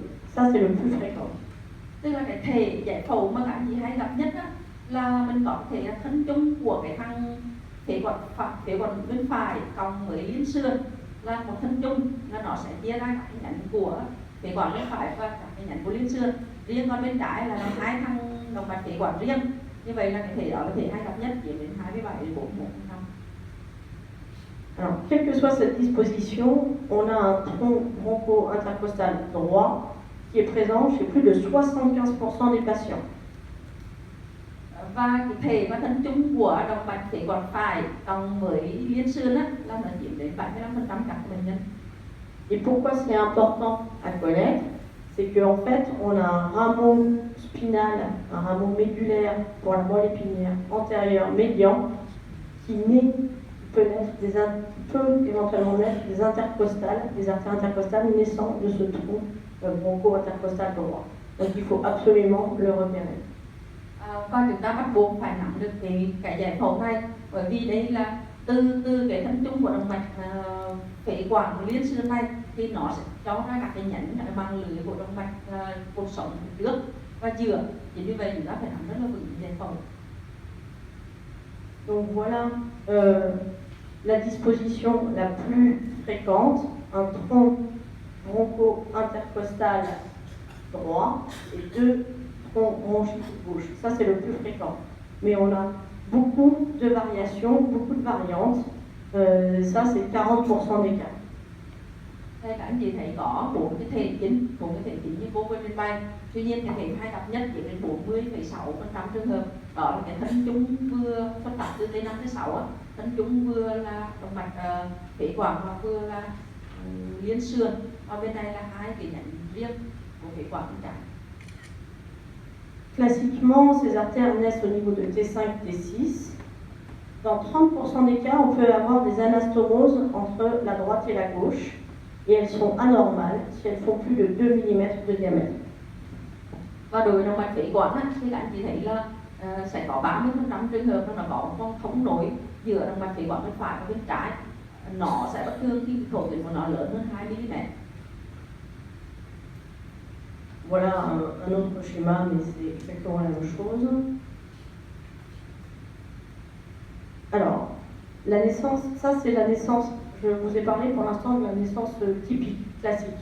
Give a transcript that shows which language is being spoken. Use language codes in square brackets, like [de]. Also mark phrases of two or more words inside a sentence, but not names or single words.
[fr] Ça, c'est le plus fréquent. [vi] Tức là cái thể giải phẫu mà các chị hay gặp nhất á, là mình có thể là thân chung của cái thằng phế quản bên phải cộng với liên xương là một thân chung, là nó sẽ chia ra các cái nhánh của phế quản bên phải và các cái nhánh của liên xương riêng, còn bên trái là hai thằng động mạch phế quản riêng. Như vậy là cái thể đó là thể hay gặp nhất, chiếm đến 27 đến 41%. [fr] Alors, quelle que soit cette disposition, on a un tronc broncho-intercostal droit qui est présent chez plus de 75% des patients. [vi] Và cái thể và thân chung của động mạch phế quản phải cộng với liên xương á, là nó chiếm đến 75% các bệnh nhân. [fr] Et pourquoi c'est important à connaître? C'est qu'en fait, on a un rameau spinal, un rameau médulaire pour la moelle épinière antérieure médian qui peut éventuellement naître des intercostales, des artères intercostales naissant de ce tronc broncho-intercostal droit. Donc il faut absolument le repérer. [vi] Và chúng ta bắt buộc phải nắm được cái giải phẫu này, bởi vì đây là từ cái thân chung của động mạch phế quản liên xương này thì nó sẽ cho ra các cái nhánh bằng lưới của động mạch cột sống trước và giữa. Chính vì vậy chúng ta phải nắm rất là vững giải phẫu. [fr] Donc voilà la disposition la plus fréquente, un tronc broncho-intercostal droit et deux troncs bronchiques gauche. Ça c'est le plus fréquent. Mais on a beaucoup de variations, beaucoup de variantes. Ça c'est 40% des cas. [vi] Đây các anh chị thấy có 4 cái thể chính như cô vừa trình bày. Tuy nhiên cái thể hay gặp nhất chỉ đến 40,6% trường hợp. Đó là cái thân chung vừa xuất phát từ T5 T6 á, thân chung vừa là động mạch phế quản và vừa là liên xương. Và bên này là hai cái nhánh riêng của phế quản bên trái. [fr] Classiquement, ces artères naissent au niveau de T5 T6. Dans 30% des cas, on peut avoir des anastomoses entre la droite et la gauche. Et elles sont anormales si elles font plus de 2 mm de diamètre. [vi] Và đối với động mạch phế quản thì các anh chị thấy là sẽ có 30% trường hợp nó có con thống nối giữa động mạch phế quản bên phải và bên trái. Nó sẽ bất thường khi khẩu tuyến của nó lớn hơn 2 mm. [fr] Voilà un autre schéma, mais c'est exactement la même chose. Alors, la naissance, ça c'est la naissance. Je vous ai parlé pour l'instant de la naissance typique, classique.